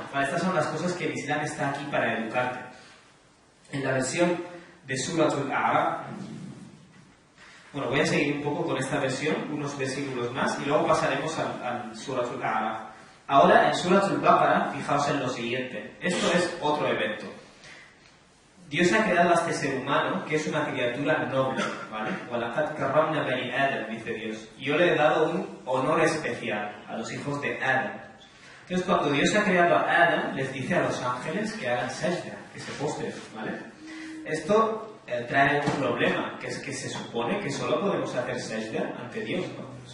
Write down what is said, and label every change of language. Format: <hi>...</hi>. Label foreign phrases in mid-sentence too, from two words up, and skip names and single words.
<es>Vale, estas son las cosas que el Islam está aquí para educarte. En la versión de Suratul A'raf, bueno, voy a seguir un poco con esta versión, unos versículos más, y luego pasaremos al Suratul A'raf. Ahora, en Suratul Baqara, fijaos en lo siguiente. Esto es otro evento. Dios ha creado a este ser humano, que es una criatura noble, ¿vale?</es> <ar>وَلَقَدْ كَرَّمْنَا بَنِي آدَمَ,</ar> <es>dice Dios. Y yo le he dado un honor especial a los hijos de Adam. Entonces, cuando Dios ha creado a Adam, les dice a los ángeles que hagan sajda, que se postren, ¿vale? Esto trae un problema, que es que se supone que solo podemos hacer sajda ante Dios, ¿no?</es>